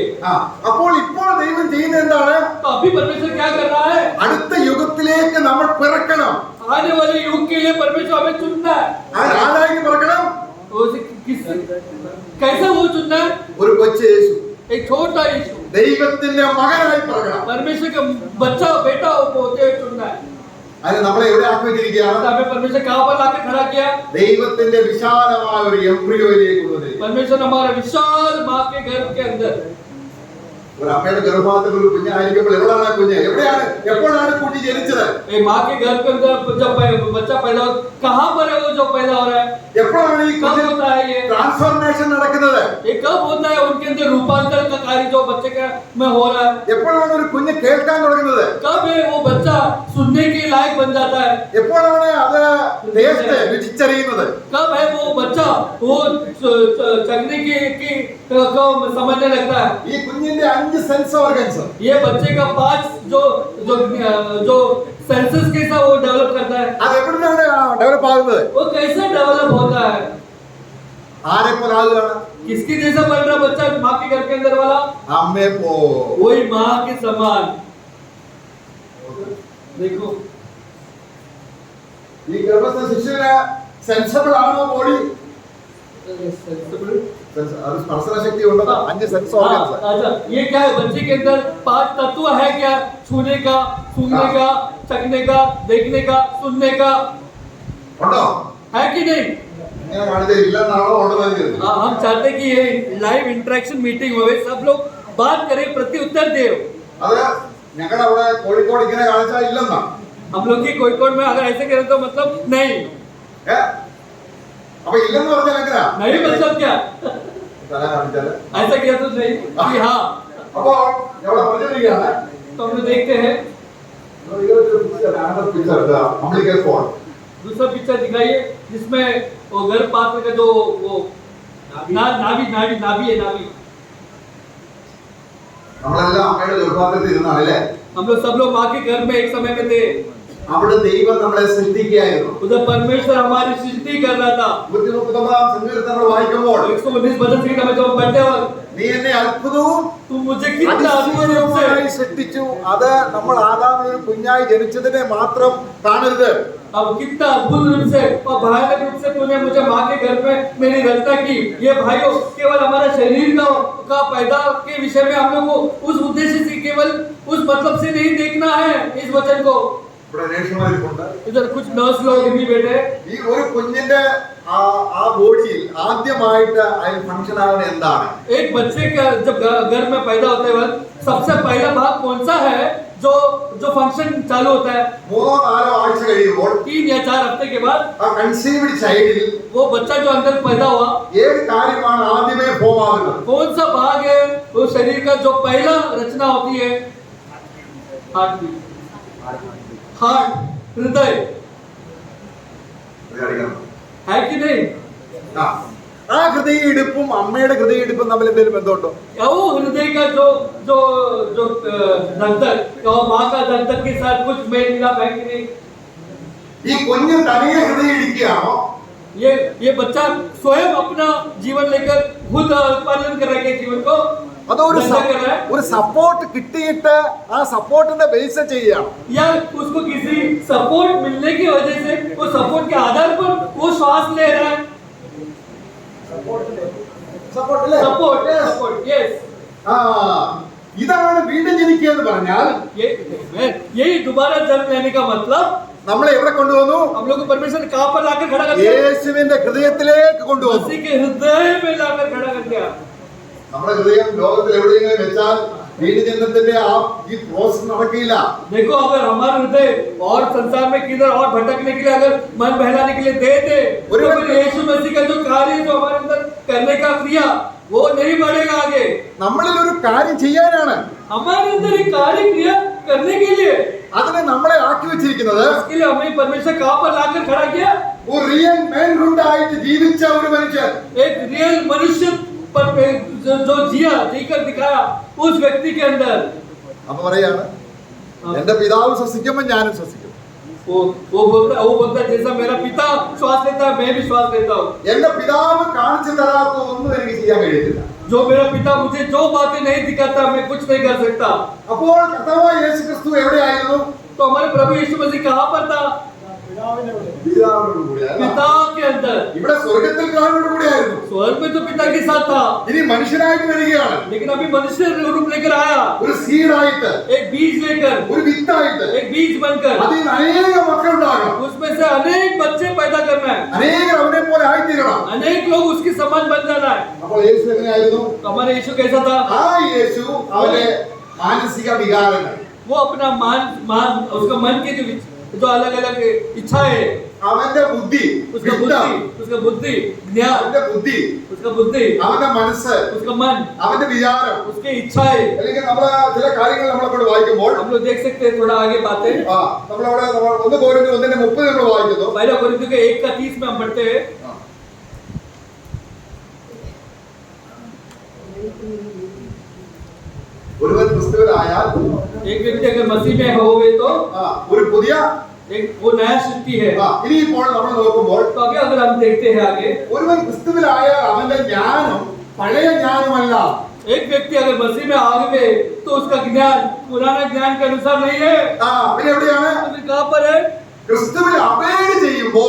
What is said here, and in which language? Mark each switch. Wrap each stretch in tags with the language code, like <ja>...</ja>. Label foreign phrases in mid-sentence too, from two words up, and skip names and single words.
<ml>അപ്പോൾ ഇപ്പോൾ ദൈവം ചെയ്യുന്നത് എന്താണ്?</ml> <hi>तो अभी परमेश्वर क्या कर रहा है?</hi> <ml>അടുത്ത യുഗത്തിലേക്ക് നമ്മൾ പിറക്കണം.</ml> <hi>आने वाले युग के लिए परमेश्वर हमें चुनना है.</hi> <ml>ആരായിട്ട് പിറക്കണം?</ml> <hi>तो कैसा वो चुनना है?</hi> <ml>ഒരു കൊച്ചു യേശു</ml> <hi>एक छोटा यीशु</hi> <ml>ദൈവത്തിന്റെ മകനായി പിറക്കണം.</ml> <hi>परमेश्वर का बच्चा बेटा होते हुए चुनना है.</hi> <ml>അതിന് നമ്മളെ എവിടെ ആക്കി വെച്ചിരിക്കുകയാണ്?</ml> <hi>हमें परमेश्वर कहाँ पर लाकर खड़ा किया?</hi> <ml>ദൈവത്തിന്റെ വിശാലമായ ഒരു എംബ്രിയോയിലേക്ക് കൊണ്ടുവന്നിരിക്കുന്നു.</ml> <hi>परमेश्वर हमारे विशाल माँ के गर्भ के अंदर.</hi> <ml>ഒരു അമ്മയുടെ ഗർഭപാത്രത്തിൽ ഒരു കുഞ്ഞായിരിക്കുമ്പോൾ എവിടെയാണ് ആ കുഞ്ഞ്? എപ്പോഴാണ് കുഞ്ഞ് ജനിച്ചത്?</ml> <hi>माँ के गर्भ के अंदर जब बच्चा पैदा हो कहाँ पर है वो जो पैदा हो रहा है?</hi> <ml>എപ്പോഴാണ് ഈ</ml> <hi>कब होता है ये?</hi> <ml>ട്രാൻസ്ഫോർമേഷൻ നടക്കുന്നത്?</ml> <hi>ये कब होता है उनके अंदर रूपांतर का कार्य जो बच्चे का में हो रहा है?</hi> <ml>എപ്പോഴാണ് ഒരു കുഞ്ഞ് കേൾക്കാൻ തുടങ്ങുന്നത്?</ml> <hi>कब है वो बच्चा सुनने के लायक बन जाता है?</hi> <ml>എപ്പോഴാണ് അത് ടേസ്റ്റ് രുചിച്ചറിയുന്നത്?</ml> <hi>कब है वो बच्चा वो चखने की को समझने लगता है?</hi> <ml>ഈ കുഞ്ഞിന്റെ 5</ml> <en>sense organs</en> <hi>ये बच्चे का 5 जो सेंसस कैसा वो डेवलप करता है?</hi> <ml>അത് എവിടുന്നാണ് ഡെവലപ്പ് ആകുന്നത്?</ml> <hi>वो कैसे डेवलप होता है?</hi> <ml>ആരെ പോലെ ആകുകയാണ്?</ml> <hi>किसके जैसा बन रहा बच्चा माँ के घर के अंदर वाला?</hi> <ml>അമ്മയെ പോ.</ml> <hi>वही माँ के समान. देखो</hi> <ml>ഈ ഗർഭസ്ഥ ശിശുവിന് സെൻസബിൾ ആണോ ബോഡി? അത് സ്പർശന ശക്തി ഉണ്ടോ?</ml> <en>5 sense organs.</en> <hi>अच्छा ये क्या है? बच्चे के अंदर 5 तत्व है क्या? छूने का, सूंघने का, चखने का, देखने का, सुनने का.</hi> <ml>ഉണ്ടോ?</ml> <hi>है कि नहीं?</hi> <ml>ഇങ്ങനെ കാണിച്ച ഇല്ലെന്നാണോ ഉണ്ടെന്ന് കരുതി.</ml> <hi>हाँ, हम चाहते कि ये</hi> <en>live interaction meeting</en> <hi>हो, सब लोग बात करें, प्रति उत्तर दे.</hi> <ml>അത് ഞങ്ങളുടെ അവിടെ കോഴിക്കോട് ഇങ്ങനെ കാണിച്ചാൽ ഇല്ലെന്നാ.</ml> <hi>हम लोग की कोഴിക്കോട് में अगर ऐसे करें तो मतलब नहीं.</hi> <ml>അപ്പൊ ഇല്ലെന്ന് പറഞ്ഞാൽ എങ്ങനെയാ?</ml> <hi>नहीं मतलब क्या?</hi> <ml>തല കാണിച്ചാല്</ml> <hi>ऐसा किया तो नहीं कि हाँ.</hi> <ml>അപ്പൊ ഇവിടെ പറഞ്ഞിരിക്കുകയാണ്</ml> <hi>तो हम लोग देखते हैं</hi> <en>umbilical phone.</en> <hi>दूसरा पिक्चर दिखाइए जिसमें वो गर्भपात का जो वो नाभि है नाभि.</hi> <ml>നമ്മളെല്ലാം അമ്മയുടെ ഗർഭപാത്രത്തിൽ ഇരുന്നാണ് അല്ലേ?</ml> <hi>हम लोग सब लोग माँ के घर में एक समय में थे.</hi> <ml>അവിടെ ദൈവം നമ്മളെ സൃഷ്ടിക്കുകയായിരുന്നു.</ml> <hi>उधर परमेश्वर हमारी सृष्टि कर रहा था.</hi> <ml>139 സങ്കീർത്തനം നമ്മൾ വായിക്കുമ്പോൾ</ml> <hi>119 भजन संहिता में जब पढ़ते हो</hi> <ml>നീ എന്നെ അത്ഭുതവും</ml> <hi>तुम मुझे कितना अद्भुत रूप से</hi> <ml>അതിശയവുമായി സൃഷ്ടിച്ചു. അത് നമ്മൾ ആദാമിന് ഒരു കുഞ്ഞായി ജനിച്ചതിനെ മാത്രം കാണരുത്.</ml> <hi>अब कितना अद्भुत रूप से और भयानक रूप से तूने मुझे माँ के घर में मेरी रचना की. ये भाइयों केवल हमारे शरीर का पैदा के विषय में हम लोग को उस उद्देश्य से केवल उस मतलब से नहीं देखना है इस वचन को.</hi> <ml>ഇവിടെ നേഴ്സുമാരിപ്പുണ്ട്.</ml> <hi>इधर कुछ नर्स लोग भी बैठे.</hi> <ml>ഈ ഒരു കുഞ്ഞിന്റെ ആ ബോഡിയിൽ ആദ്യമായിട്ട് അതിന് ഫംഗ്ഷൻ ആവുന്നത് എന്താണ്?</ml> <hi>एक बच्चे का जब घर में पैदा होते वक्त सबसे पहला भाग कौन सा है जो फंक्शन चालू होता है?</hi> <ml>3-4 ആഴ്ച കഴിയുമ്പോൾ</ml> <hi>3 या 4 हफ्ते के बाद</hi> <ml>ആ</ml> <en>conceived child-ിൽ</en> <hi>वो बच्चा जो अंदर पैदा हुआ</hi> <ml>ഏത് കാര്യമാണ് ആദ്യമേ ഫോം ആകുന്നത്?</ml> <hi>कौन सा भाग है वो शरीर का जो पहला रचना होती है? हार्ट, हृदय है कि नहीं?</hi> <ml>ആ ഹൃദയയിടിപ്പും അമ്മയുടെ ഹൃദയയിടിപ്പും തമ്മിൽ എന്തെങ്കിലും ബന്ധമുണ്ടോ?</ml> <hi>वो हृदय का जो जो जो धड़कन और माँ का धड़कन के साथ कुछ मेल मिलाप है कि नहीं?</hi> <ml>ഈ കുഞ്ഞ് തനിയെ ഹൃദയയിടിക്കുകയാണോ?</ml> <hi>ये बच्चा स्वयं अपना जीवन लेकर खुद उत्पादन कर रहा है जीवन को.</hi> <ml>അതോ ഒരു സപ്പോർട്ട് കിട്ടിയിട്ട് ആ സപ്പോർട്ടിന്റെ ബേസ് ചെയ്യുകയാണ്.</ml> <hi>या उसको किसी सपोर्ट मिलने की वजह से वो सपोर्ट के आधार पर वो श्वास ले रहा है.</hi> <en>support yes.</en> <ml>ഇതാണ് വീണ്ടും ജനിക്കുക എന്ന് പറഞ്ഞാൽ</ml> <hi>यही दोबारा जन्म लेने का मतलब</hi> <ml>നമ്മളെ എവിടെ കൊണ്ടുവന്നു?</ml> <hi>हम लोग को परमेश्वर ने कहां पर लाकर खड़ा कर दिया?</hi> <ml>യേശുവിന്റെ ഹൃദയത്തിലേക്ക് കൊണ്ടുവന്നു.</ml> <hi>मसीह के हृदय में लाकर खड़ा कर दिया.</hi> <ml>നമ്മുടെ ഹൃദയം ലോകത്തിൽ എവിടെയെങ്കിലും വെച്ചാൽ വീണ്ടും ജന്മത്തിന്റെ ഈ പ്രോസസ് നടക്കില്ല.</ml> <hi>देखो अगर हमारा हृदय और संसार में किधर और भटकने के लिए अगर मन बहलाने के लिए दे दे तो फिर यीशु मसीह का जो कार्य जो हमारे अंदर करने का क्रिया वो नहीं बढ़ेगा आगे.</hi> <ml>നമ്മളിൽ ഒരു കാര്യം ചെയ്യാനാണ്</ml> <hi>हमारे अंदर एक कार्य क्रिया करने के लिए</hi> <ml>അതിനെ നമ്മളെ ആക്കി വെച്ചിരിക്കുന്നത്</ml> <hi>इसके लिए हमें परमेश्वर कहां पर लाकर खड़ा किया?</hi> <ml>ഒരു</ml> <en>real manhood</en> <ml>ആയിട്ട് ജീവിച്ച ഒരു മനുഷ്യൻ,</ml> <hi>एक रियल मनुष्य पर जो जिया जीकर दिखाया उस व्यक्ति के अंदर.</hi> <ml>അപ്പൊ പറയാണ് എന്റെ പിതാവ് ശ്വസിക്കുമ്പോൾ ഞാനും ശ്വസിക്കും.</ml> <hi>वो बोलता है जैसा मेरा पिता श्वास लेता है मैं भी श्वास लेता हूँ.</hi> <ml>എന്റെ പിതാവ് കാണിച്ചു തരാത്ത ഒന്നും എനിക്ക് ചെയ്യാൻ കഴിയത്തില്ല.</ml> <hi>जो मेरा पिता मुझे जो बातें नहीं दिखाता मैं कुछ नहीं कर सकता.</hi> <ml>അപ്പോൾ കർത്താവായ യേശുക്രിസ്തു എവിടെയായിരുന്നു?</ml> <hi>तो हमारे प्रभु यीशु मसीह कहाँ पर था?</hi> <ml>പിതാവിനോട് കൂടിയായിരുന്നു.</ml> <hi>पिता के अंदर.</hi> <ml>ഇവിടെ സ്വർഗത്തിൽ പിതാവിനോട് കൂടിയായിരുന്നു.</ml> <hi>स्वर्ग में तो पिता के साथ था.</hi> <ml>ഇനി മനുഷ്യനായിട്ട് വരികയാണ്.</ml> <hi>लेकिन अभी मनुष्य रूप लेकर आया.</hi> <ml>ഒരു സീഡായിട്ട്,</ml> <hi>एक बीज लेकर,</hi> <ml>ഒരു വിത്തായിട്ട്,</ml> <hi>एक बीज बनकर</hi> <ml>അതിൽ അനേക മക്കളുണ്ടാകണം.</ml> <hi>उसमें से अनेक बच्चे पैदा करना है.</hi> <ml>അനേകർ അവനെ പോലെ ആയിത്തീരണം.</ml> <hi>अनेक लोग उसके समान बन जाना है.</hi> <ml>അപ്പോൾ യേശു എങ്ങനെയായിരുന്നു?</ml> <hi>तो हमारे यीशु कैसा था?</hi> <ml>ആ യേശു അവന്റെ മാനസിക വികാരങ്ങൾ,</ml> <hi>वो अपना मान उसका मन के जो अलग अलग इच्छाएं,</hi> <ml>അവന്റെ ബുദ്ധി,</ml> <hi>उसका बुद्धि ज्ञान,</hi> <ml>അവന്റെ ബുദ്ധി,</ml> <hi>उसका बुद्धि,</hi> <ml>അവന്റെ മനസ്സ്,</ml> <hi>उसका मन,</hi> <ml>അവന്റെ വിചാരം,</ml> <hi>उसके इच्छाएं.</hi> <ml>അല്ലെങ്കിൽ നമ്മളെ ചില കാര്യങ്ങൾ നമ്മളെ വായിക്കുമ്പോൾ</ml> <hi>हम लोग देख सकते हैं थोड़ा आगे बातें.</hi> <ml>നമ്മളവിടെ 1 കോരിന്ത്യർ 1:30 നമ്മൾ വായിക്കുന്നു.</ml> <hi>पहला कोरिन्थियों के 1:30 में हम पढ़ते हैं.</hi> <ml>ഒരുവൻ ക്രിസ്തുവിലായാൽ</ml> <hi>एक व्यक्ति अगर मसीह में होवे तो</hi> <ml>ഒരു പുതിയ</ml> <hi>वो नया सृष्टि है.</hi> <ml>ഇനിയിപ്പോൾ നമ്മൾ നോക്കുമ്പോൾ</ml> <hi>तो अभी अगर हम देखते हैं आगे,</hi> <ml>ഒരുവൻ ക്രിസ്തുവിലായാൽ അവന്റെ ജ്ഞാനം പഴയ ജ്ഞാനമല്ല.</ml> <hi>एक व्यक्ति अगर मसीह में आ गए तो उसका ज्ञान पुराना ज्ञान के अनुसार नहीं है.</hi> <ml>പിന്നെ എവിടെയാണ്?</ml> <hi>तो फिर कहाँ पर है?</hi> <ml>ക്രിസ്തുവിൽ അപേക്ഷ ചെയ്യുമ്പോൾ</ml>